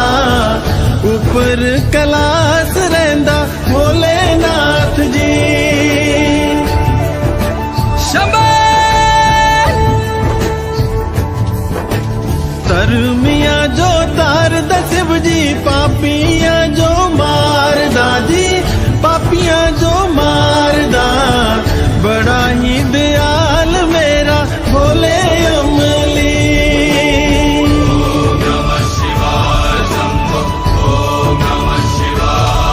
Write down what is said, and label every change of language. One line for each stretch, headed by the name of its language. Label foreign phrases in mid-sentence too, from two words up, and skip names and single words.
Kangri: ऊपर कैलाश रहिंदा भोलेनाथ जी। धर्मिया जो तार दा शिव जी, पापिया जो मार दा जी, पापिया जो मार दा। बड़ा ही दयाल मेरा भोले अमली।
Sanskrit: ओम नमः शिवाय शंभो, ओम नमः शिवाय।